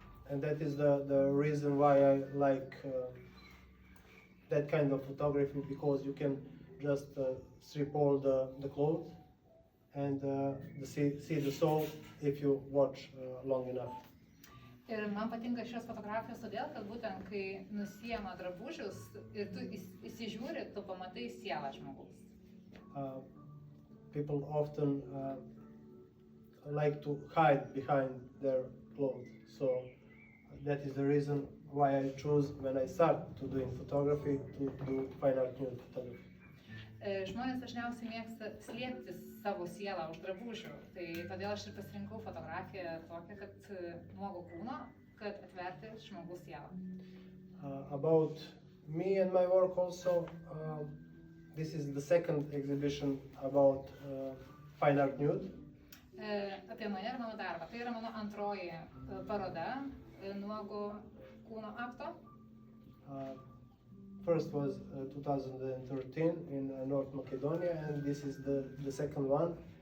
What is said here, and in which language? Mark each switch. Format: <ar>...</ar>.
<en>And that is the reason why I like that kind of photography, because you can just strip all the clothes and see the soul if you watch long enough.</en> <lt>Ir man patinka šios fotografijos todėl, kad būtent kai nusiema drabužius ir tu įsižiūri, tu pamatai sielą žmogaus.</lt> <en>People often like to hide behind their clothes, so that is the reason why I choose when I start to doing photography to do fine art nude photography.</en> <lt>Žmonės dažniausiai mėgsta slėpti savo sielą už drabužių, tai todėl aš ir pasirinkau fotografiją tokią, kad nuogo kūno, kad atverti žmogaus sielą.</lt> <en>About me and my work also, this is the second exhibition about fine art nude.</en> <lt>Apie mane ir mano darbą. Tai yra mano antroji paroda nuogo kūno akto.</lt> <en>First was 2013 in North Macedonia, and this is the second one.</en>